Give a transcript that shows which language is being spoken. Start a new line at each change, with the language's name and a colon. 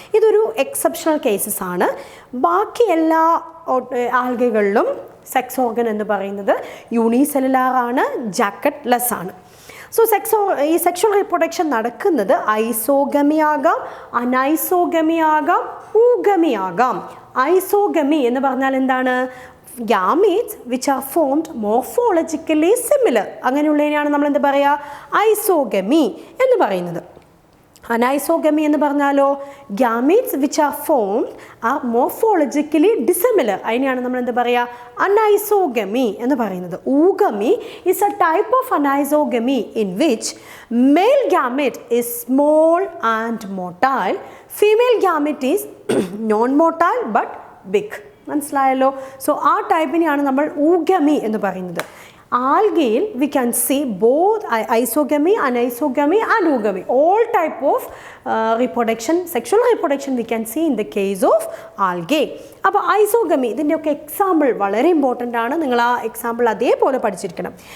Malayalam: ഇതൊരു exceptional cases ആണ്. ബാക്കി എല്ലാ ആൽഗകളിലും സെക്സ് ഓർഗൻ എന്ന് പറയുന്നത് യൂണിസെല്ലുലാർ ആണ്, ജാക്കറ്റ്ലെസ് ആണ്. സോ ഈ സെക്ഷൽ റീപ്രൊഡക്ഷൻ നടക്കുന്നത് ഐസോഗമി ആകാം, അനൈസോഗമി ആകാം, ഊഗമി ആകാം. ഐസോഗമി എന്ന് പറഞ്ഞാൽ എന്താണ്?
English: gametes which are formed morphologically similar.
Malayalam: അങ്ങനെയുള്ളതിനെയാണ് നമ്മൾ എന്ത് പറയുക? ഐസോഗമി എന്ന് പറയുന്നത്. അനൈസോഗമി എന്ന് പറഞ്ഞാലോ
English: gametes which are formed are morphologically dissimilar.
Malayalam: അതിനെയാണ് നമ്മൾ എന്ത് പറയുക? അനൈസോഗമി എന്ന് പറയുന്നത്.
English: Oogamy is a type of anisogamy in which male gamete is small and motile, female gamete is non-motile but big.
Malayalam: മനസ്സിലായല്ലോ? സോ ആ ടൈപ്പിനെയാണ് നമ്മൾ ഊഗമി എന്ന് പറയുന്നത്. ആൽഗയിൽ
English: We can see both isogamy, anisogamy and oogamy. All type of reproduction, sexual reproduction we can see in the case of algae.
Malayalam: അപ്പോൾ isogamy ഇതിൻ്റെയൊക്കെ example വളരെ important ആണ്. നിങ്ങൾ ആ എക്സാമ്പിൾ അതേപോലെ പഠിച്ചിരിക്കണം.